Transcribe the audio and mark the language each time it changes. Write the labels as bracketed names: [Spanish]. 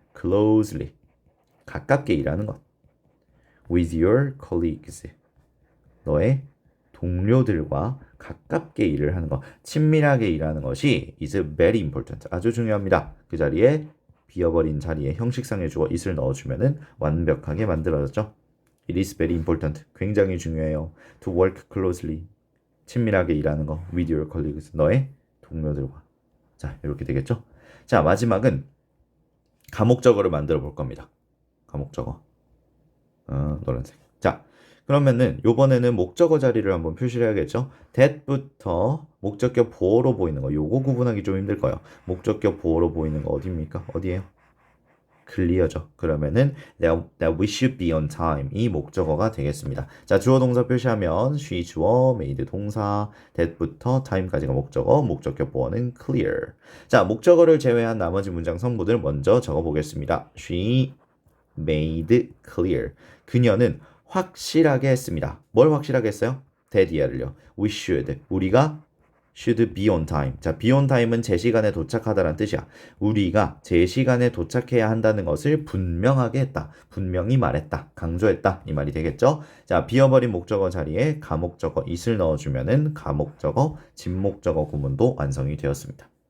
[English] closely. [Korean] 가깝게 일하는 것. [English] with your colleagues. [Korean] 너의 동료들과 가깝게 일을 하는 것, 친밀하게 일하는 것이 [English] is very important. [Korean] 아주 중요합니다. 그 자리에 비어버린 자리에 형식상의 주어 is를 넣어주면은 완벽하게 만들어졌죠. [English] It is very important. [Korean] 굉장히 중요해요. [English] To work closely. [Korean] 친밀하게 일하는 거. [English] With your colleagues. [Korean] 너의 동료들과. 자, 이렇게 되겠죠? 자, 마지막은 가목적어를 만들어 볼 겁니다. 가목적어. 노란색. 자, 그러면은 요번에는 목적어 자리를 한번 표시를 해야겠죠? that부터 목적격 보어로 보이는 거. 요거 구분하기 좀 힘들 거예요. 목적격 보어로 보이는 거 어디입니까? 어디예요? 클리어죠. 그러면은 [English] that we should be on time [Korean] 이 목적어가 되겠습니다. 자, 주어 동사 표시하면 she 주어, made 동사, that부터 time까지가 목적어, 목적격 보어는 clear. 자, 목적어를 제외한 나머지 문장 성분을 먼저 적어 보겠습니다. [English] She made clear. [Korean] 그녀는 확실하게 했습니다. 뭘 확실하게 했어요? that이야를요. [English] We should. [Korean] 우리가 [English] should be on time. [Korean] 자, be on time은 제 시간에 도착하다라는 뜻이야. 우리가 제 시간에 도착해야 한다는 것을 분명하게 했다. 분명히 말했다. 강조했다. 이 말이 되겠죠? 자, 비어버린 목적어 자리에 가목적어 is를 넣어주면은 가목적어, 진목적어 구문도 완성이 되었습니다.